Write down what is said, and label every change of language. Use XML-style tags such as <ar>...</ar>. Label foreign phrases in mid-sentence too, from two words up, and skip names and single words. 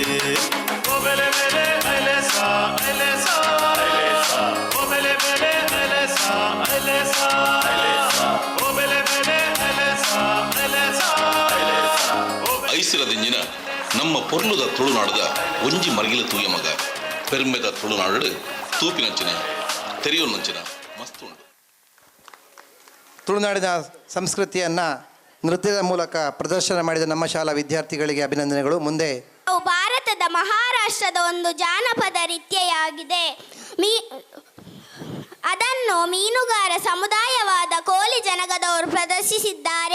<tcy>ಓ ಬೆಲೆ ಬೆಲೆ ಐಲೇಸಾ ಐಲೇಸಾ ಐಲೇಸಾ ಓ ಬೆಲೆ ಬೆಲೆ ಐಲೇಸಾ ಐಲೇಸಾ ಐಲೇಸಾ ಓ ಬೆಲೆ ಬೆಲೆ ಐಲೇಸಾ ಐಲೇಸಾ ಐಲೇಸಾ ಐಸಿರದಿಂಜಿನ ನಮ್ಮ ಪೊರ್ಲುದ ತುಳುನಾಡದ ಒಂಜಿ ಮರಗಿಲ ತೂಯ ಮಗ ಪೆರ್ಮೆದ ತುಳುನಾಡು ತೂಪಿನಂಚಿನ ತೆರೆಯೋನಂಚಿನ ಮಸ್ತ್ ಉಂಟು.</tcy> <kn>ತುಳುನಾಡಿನ ಸಂಸ್ಕೃತಿಯನ್ನು ನೃತ್ಯದ ಮೂಲಕ ಪ್ರದರ್ಶನ ಮಾಡಿದ ನಮ್ಮ ಶಾಲಾ ವಿದ್ಯಾರ್ಥಿಗಳಿಗೆ ಅಭಿನಂದನೆಗಳು. ಮುಂದೆ ಭಾರತದ ಮಹಾರಾಷ್ಟ್ರದ ಒಂದು ಜಾನಪದ ನೃತ್ಯವಾಗಿದೆ. ಅದನ್ನು ಮೀನುಗಾರ ಸಮುದಾಯವಾದ ಕೋಲಿ ಜನಾಂಗದವರು ಪ್ರದರ್ಶಿಸಿದ್ದಾರೆ.</kn>